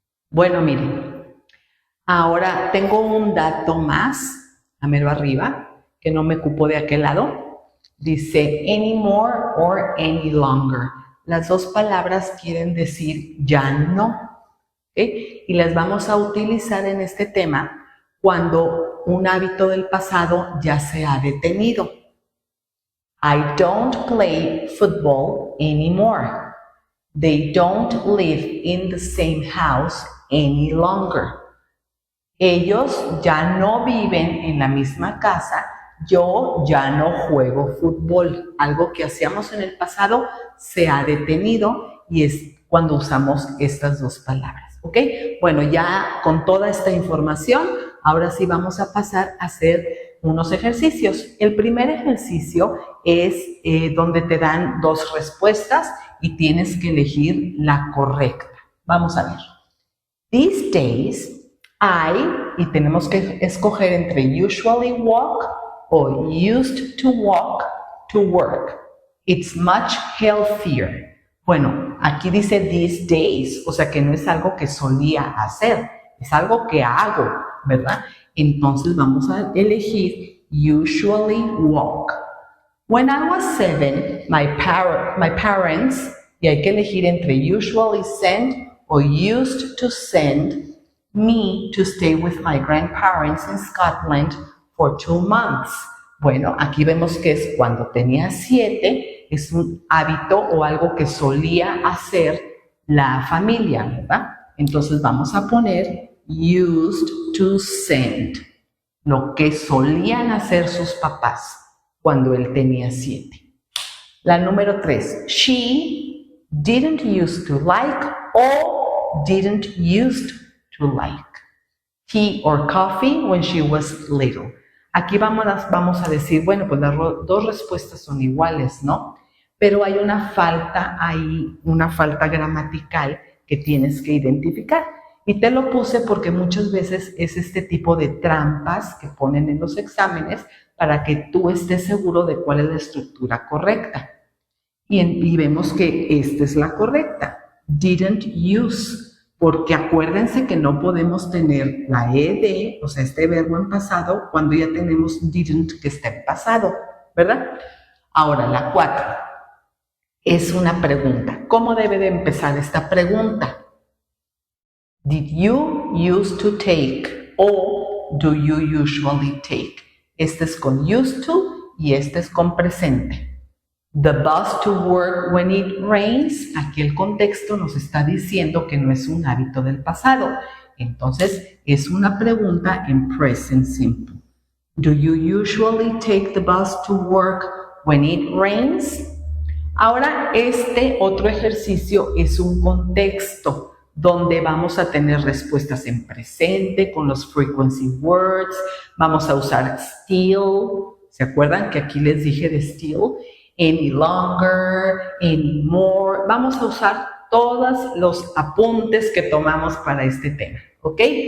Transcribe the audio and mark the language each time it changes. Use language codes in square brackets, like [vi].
[es] Bueno, miren, ahora tengo un dato más, a mero arriba, que no me cupo de aquel lado. Dice anymore or any longer. Las dos palabras quieren decir ya no. ¿Okay? Y las vamos a utilizar en este tema cuando un hábito del pasado ya se ha detenido. [en] I don't play football anymore. They don't live in the same house any longer. [es] Ellos ya no viven en la misma casa. Yo ya no juego fútbol. Algo que hacíamos en el pasado se ha detenido y es cuando usamos estas dos palabras. ¿Ok? Bueno, ya con toda esta información, ahora sí vamos a pasar a hacer unos ejercicios. El primer ejercicio es donde te dan 2 respuestas y tienes que elegir la correcta. Vamos a ver. [en] These days, [es] y tenemos que escoger entre [en] usually walk [es] o [en] used to walk to work. It's much healthier. [es] Bueno, aquí dice [en] these days, [es] o sea que no es algo que solía hacer, es algo que hago, ¿verdad? Entonces vamos a elegir [en] usually walk. When I was 7, my parents, [es] y hay que elegir entre [en] usually send o used to send me to stay with my grandparents in Scotland for 2 months. [es] Bueno, aquí vemos que es cuando tenía 7, es un hábito o algo que solía hacer la familia, ¿verdad? Entonces vamos a poner [en] used to send, [es] lo que solían hacer sus papás cuando él tenía 7. La número 3, [en] she didn't used to like or didn't used to like tea or coffee when she was little. [es] Aquí vamos a decir, bueno, pues las 2 respuestas son iguales, ¿no? Pero hay una falta ahí, una falta gramatical que tienes que identificar. Y te lo puse porque muchas veces es este tipo de trampas que ponen en los exámenes para que tú estés seguro de cuál es la estructura correcta. Y vemos que esta es la correcta. [en] didn't use, [es] porque acuérdense que no podemos tener la ed, o sea, este verbo en pasado, cuando ya tenemos didn't que está en pasado, ¿verdad? Ahora, la 4 es una pregunta. ¿Cómo debe de empezar esta pregunta? [en] Did you used to take o do you usually take? [es] Este es con used to y este es con presente. [en] The bus to work when it rains, [es] aquí el contexto nos está diciendo que no es un hábito del pasado. Entonces, es una pregunta en present simple. [en] Do you usually take the bus to work when it rains? [es] Ahora, este otro ejercicio es un contexto donde vamos a tener respuestas en presente con los frequency words. Vamos a usar still. ¿Se acuerdan que aquí les dije de still? Any longer, any more. Vamos a usar todos los apuntes que tomamos para este tema, ¿ok?